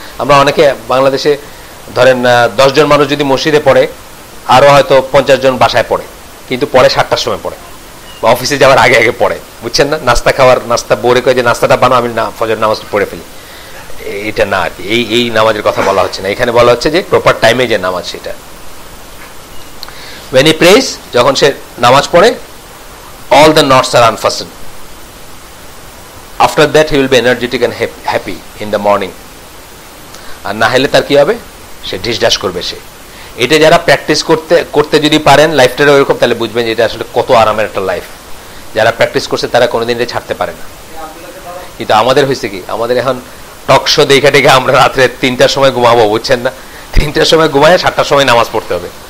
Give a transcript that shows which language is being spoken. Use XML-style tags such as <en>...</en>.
<bn>আমরা অনেকে বাংলাদেশে ধরেন 10 জন মানুষ যদি মসজিদে পড়ে, আরো হয়তো 50 জন বাসায় পড়ে, কিন্তু পড়ে 7টার সময় পড়ে বা অফিসে যাওয়ার আগে আগে পড়ে, বুঝছেন না? নাস্তা বোরে কয়ে যে নাস্তাটা বানাও, আমি ফজর নামাজটা পড়ে ফেলি, এটা না আর কি। এই নামাজের কথা বলা হচ্ছে না, এখানে বলা হচ্ছে যে প্রপার টাইমে যে নামাজ সেটা।</bn> <en>when he prays,</en> <bn>যখন সে নামাজ পড়ে,</bn> <en>all the knots are unfastened. After that he will be energetic and happy in the morning.</en> <bn>আর না হলে তার কি হবে, সে ঢিসঢাস করবে। সে এটা যারা প্র্যাকটিস করতে করতে যদি পারেন লাইফটা ওইরকম, তাহলে বুঝবেন যে এটা আসলে কত আরামের একটা লাইফ। যারা প্র্যাকটিস করছে তারা কোনোদিন এটা ছাড়তে পারে না। কিন্তু আমাদের হয়েছে কি, আমাদের এখন টক শো দেখে দেখে আমরা রাত্রে 3টার সময় ঘুমাবো, বুঝছেন না? 3টার সময় ঘুমায় 7টার সময় নামাজ পড়তে হবে।</bn>